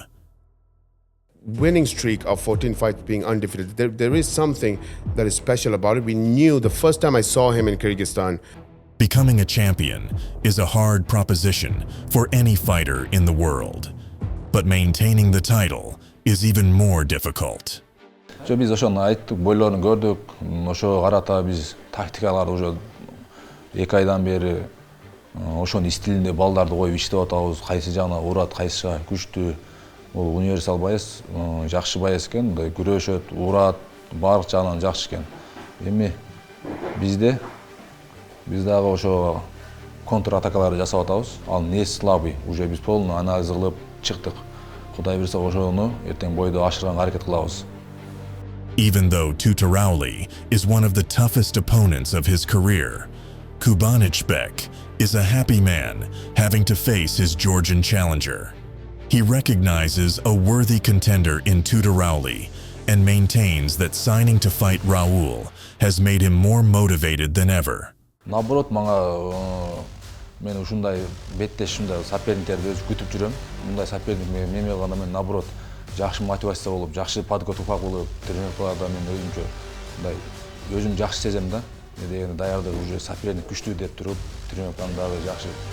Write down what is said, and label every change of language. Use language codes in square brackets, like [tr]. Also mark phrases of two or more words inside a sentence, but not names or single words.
[en] Winning streak of 14 fights being undefeated, there is something that is special about it. We knew the first time I saw him in Kyrgyzstan. Becoming a champion is a hard proposition for any fighter in the world, but maintaining the title is even more difficult. [ky] Biz ошону айттык, бойлорун көрдүк. Ошого карата биз тактикаларды уже 2 айдан бери ошонун стилинде балдарды коюп иштеп атабыз. Кайсы жагына урат, кайсы жагы күчтүү. Бул универсал боец, жакшы боец экен, мындай күрөшөт, урат, баардык жагынан жакшы экен. Эми биз дагы ошо контратакаларды жасап атабыз. Ал [ru] не слабый, [ky] уже биз [ru] полный анализ [ky] кылып чыктык. Кудай берсе ошону эртең бойдо ашырганга аракет кылабыз. [en] Even though Tutarauli is one of the toughest opponents of his career, Kubanijbek is a happy man having to face his Georgian challenger. He recognizes a worthy contender in Tutarauli and maintains that signing to fight Raul has made him more motivated than ever. [ky] Наоборот, мен ушундай беттеш ушундай соперниктерди өзү күтүп жүрөм. Мындай соперник мени кылганда мен наоборот жакшы мотивация болуп, жакшы подготовка кылып, тренировкаларда мен өзүмчө мындай өзүм жакшы сезем да. Дегенде даярдык уже соперник күчтүү деп туруп, тренировканы дагы жакшы.